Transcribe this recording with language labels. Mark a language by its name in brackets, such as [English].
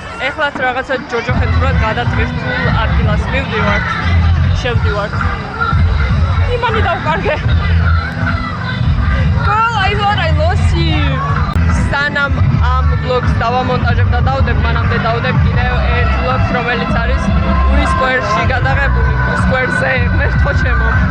[Georgian] ეხლაც რაღაცა ჯოჯოხეთურად გადაწყვეტილ ადგილას მივდივართ, შევდივართ. იმანი დავკარგე. [English] Girl, I thought I lost you. [Georgian] სანამ ამ vlogs დავამონტაჟებ და დავდებ, მანამდე დავდებ კიდევ ერთ vlogs, რომელიც არის ური სკვერში გადაღებული, სკვერზე მერტყო ჩემო.